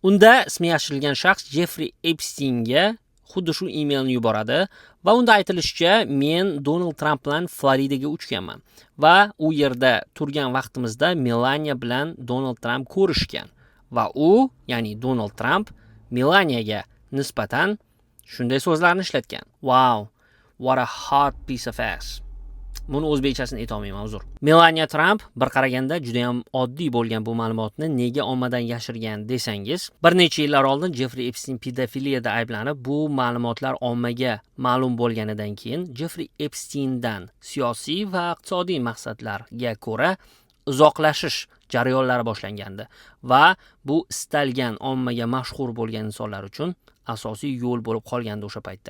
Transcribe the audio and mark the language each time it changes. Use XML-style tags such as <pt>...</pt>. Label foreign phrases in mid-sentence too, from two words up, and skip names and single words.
<uz>Unda ismi yashirilgan shaxs Jeffrey Epsteinga xuddi shu emailni yuboradi va unda aytilishicha, men Donald Trump bilan Floridaga uchganman va u yerda turgan vaqtimizda Melania bilan Donald Trump ko'rishgan va u, ya'ni Donald Trump Melaniaga nisbatan shunday so'zlarni ishlatgan.</uz> <en>Wow, what a hot piece of ass.</en> <uz>Buni o'zbekchasini aytolmayman, uzr. Melania Trump bir qaraganda juda ham oddiy bo'lgan bu ma'lumotni nega ommadan yashirgan desangiz, bir necha yillar oldin Jeffrey Epstein pedofiliyada ayblanib, bu ma'lumotlar ommaga ma'lum bo'lganidan keyin Jeffrey Epsteindan siyosiy va iqtisodiy maqsadlarga ko'ra uzoqlashish jarayonlari boshlangandi va bu istalgan ommaga mashhur bo'lgan insonlar uchun asosiy yo'l bo'lib qolgandi o'sha paytda.</uz>